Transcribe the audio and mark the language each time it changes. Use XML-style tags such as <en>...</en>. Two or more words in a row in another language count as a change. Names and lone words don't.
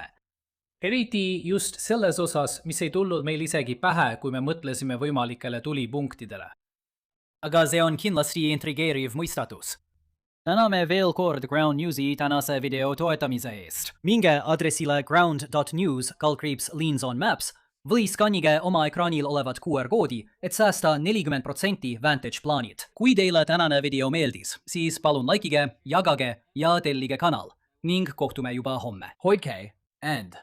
<et>Eriti just selles osas, mis ei tulnud meil isegi pähe, kui me mõtlesime võimalikele tulipunktidele. Aga see on kindlasti intrigeeriv mõistatus. Täname veel kord Ground Newsi tänase video toetamise eest. Minge adressile ground.news/leans on maps või skannige oma ekraanil olevat QR-koodi, et säästa 40% Vantage plaanid. Kui teile tänane video meeldis, siis palun likeige, jagage ja tellige kanal ning kohtume juba homme. Hoidke end!</et>